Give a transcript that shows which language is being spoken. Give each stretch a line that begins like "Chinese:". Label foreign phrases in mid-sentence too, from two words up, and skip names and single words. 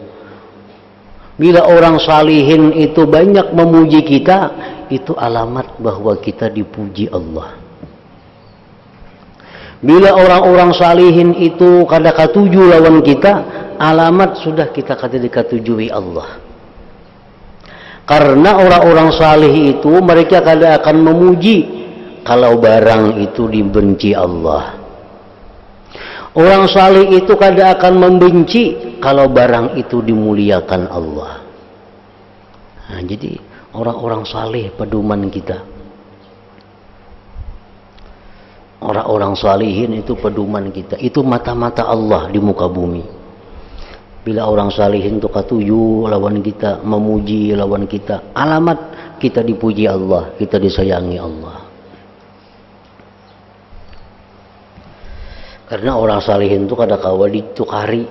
Indonesian: Bila orang salihin itu banyak memuji kita, itu alamat bahwa kita dipuji Allah.
Banjar: Bila orang-orang salihin itu kada katuju lawan kita, alamat sudah kita kada dikatujui Allah. Karena orang-orang salih itu mereka kada akan memuji kalau barang itu dibenci Allah. Orang salih itu kada akan membenci kalau barang itu dimuliakan Allah.
Indonesian: Nah, jadi orang-orang salih pedoman kita. Orang-orang salihin itu pedoman kita. Itu mata-mata Allah di muka bumi.
Banjar: Bila orang salihin itu katuju lawan kita, memuji lawan kita, alamat kita dipuji Allah, kita disayangi Allah. Karena orang salihin itu kada kawa ditukari.